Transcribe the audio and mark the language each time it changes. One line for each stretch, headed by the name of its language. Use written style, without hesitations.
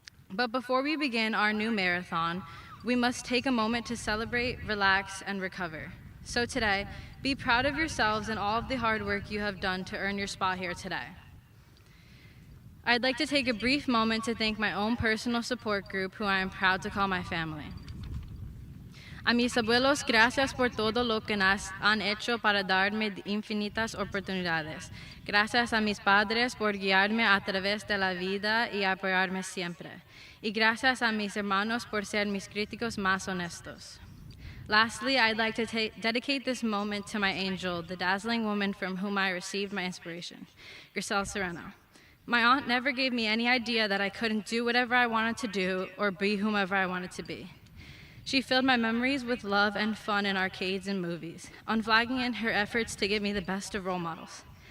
English: But before we begin our new marathon, we must take a moment to celebrate, relax, and recover. So today, be proud of yourselves and all of the hard work you have done to earn your spot here today. I'd like to take a brief moment to thank my own personal support group, who I am proud to call my family.
Spanish: A mis abuelos, gracias por todo lo que han hecho para darme infinitas oportunidades. Gracias a mis padres por guiarme a través de la vida y apoyarme siempre. Y gracias a mis hermanos por ser mis críticos más honestos.
English: Lastly, I'd like to dedicate this moment to my angel, the dazzling woman from whom I received my inspiration, Grisel Sereno. My aunt never gave me any idea that I couldn't do whatever I wanted to do or be whomever I wanted to be. She filled my memories with love and fun in arcades and movies, unflagging in her efforts to give me the best of role models.